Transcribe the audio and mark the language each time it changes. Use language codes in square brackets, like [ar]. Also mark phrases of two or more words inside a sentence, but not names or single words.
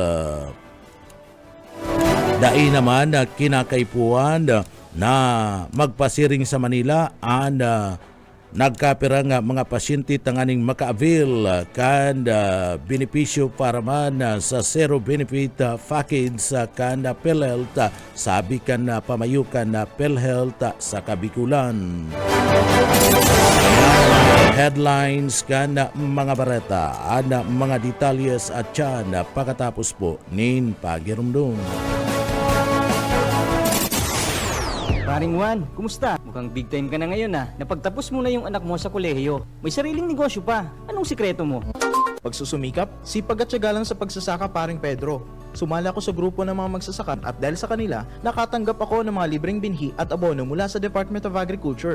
[bik] Dai naman kinakaipuan na magpasiring sa Manila ang nagkapirang mga pasyente tanganing maka-avail kan benepisyo para man sa [en] zero benefit package [bik] kan PhilHealth sabi kan pamayukan na PhilHealth sa Kabikulan. Headlines kan mga bareta ang mga detalyes at yan pagkatapos po nin pagirumdum. [tl] Paring Juan, kumusta? Mukhang [en] big time [tl] ka na ngayon Napagtapos mo na yung anak mo sa kolehiyo. May sariling negosyo pa. Anong sikreto mo? Pagsusumikap, sipag at tiyaga lang sa pagsasaka paring Pedro. Sumali ako sa grupo ng mga magsasaka at dahil sa kanila, nakatanggap ako ng mga libreng binhi at abono mula sa Department of Agriculture.